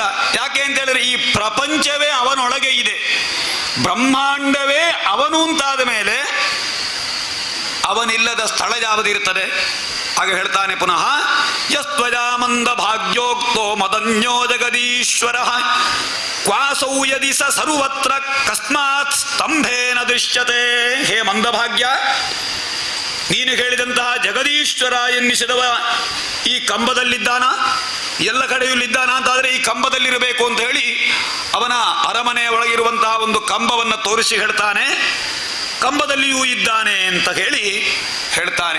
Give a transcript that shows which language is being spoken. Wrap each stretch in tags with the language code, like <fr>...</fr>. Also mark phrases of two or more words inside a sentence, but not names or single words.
<kn>ಯಾಕೆ ಅಂತ ಹೇಳಿದ್ರೆ ಈ ಪ್ರಪಂಚವೇ ಅವನೊಳಗೆ ಇದೆ, ಬ್ರಹ್ಮಾಂಡವೇ ಅವನು ಅಂತಾದ ಮೇಲೆ ಅವನಿಲ್ಲದ ಸ್ಥಳ ಯಾವುದಿರ್ತದೆ? ಹಾಗೆ ಹೇಳ್ತಾನೆ ಪುನಃ,</kn> <sa>ಯಸ್ತ್ವಜಾಮಂದ ಭಾಗ್ಯೋಕ್ತೋ ಮದನ್ಯೋ ಜಗದೀಶ್ವರ ಕ್ವಾಸೌ ಯದಿ ಸ ಸರ್ವತ್ರ ಕಸ್ಮಾತ್ ಸ್ತಂಭೇನ ದೃಶ್ಯತೆ.</sa> <kn>ಹೇ ಮಂದಭಾಗ್ಯ, ನೀನು ಹೇಳಿದಂತಹ ಜಗದೀಶ್ವರ ಎನ್ನಿಸಿದವ ಈ ಕಂಬದಲ್ಲಿದ್ದಾನ? ಎಲ್ಲ ಕಡೆಯಲ್ಲಿದ್ದಾನ ಅಂತಾದರೆ ಈ ಕಂಬದಲ್ಲಿರಬೇಕು ಅಂತ ಹೇಳಿ ಅವನ ಅರಮನೆಯ ಒಳಗಿರುವಂತಹ ಒಂದು ಕಂಬವನ್ನು ತೋರಿಸಿ ಹೇಳ್ತಾನೆ, ಕಂಬದಲ್ಲಿಯೂ ಇದ್ದಾನೆ ಅಂತ ಹೇಳಿ ಹೇಳ್ತಾನೆ.</kn>